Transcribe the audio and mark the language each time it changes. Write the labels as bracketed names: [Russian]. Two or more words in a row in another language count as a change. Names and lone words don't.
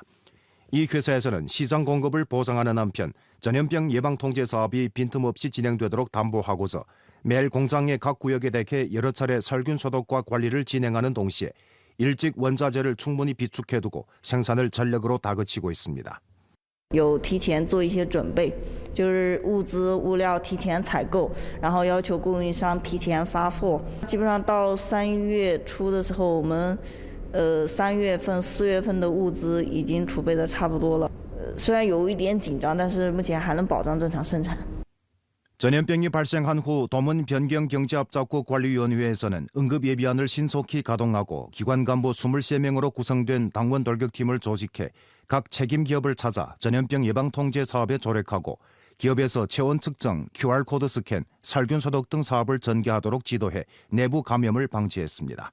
[Korean] 이 회사에서는 시장 공급을 보장하는 한편 전염병 예방 통제 사업이 빈틈없이 진행되도록 담보하고서 매일 공장의 각 구역에 대해 여러 차례 살균 소독과 관리를 진행하는 동시에 일찍 원자재를 충분히 비축해두고 생산을 전력으로 다그치고 있습니다. [Chinese] 有提前做一些准备，就是物资物料提前采购，然后要求供应商提前发货。基本上到3月初的时候，我们3月份、4月份的物资已经储备的差不多了。虽然有一点紧张，但是目前还能保障正常生产。 [Korean] 전염병이 발생한 후 도문 변경경제합작구 관리위원회에서는 응급예비안을 신속히 가동하고 기관 간부 23명으로 구성된 당원 돌격팀을 조직해 각 책임 기업을 찾아 전염병 예방 통제 사업에 조력하고 기업에서 체온 측정, QR코드 스캔, 살균 소독 등 사업을 전개하도록 지도해 내부 감염을 방지했습니다.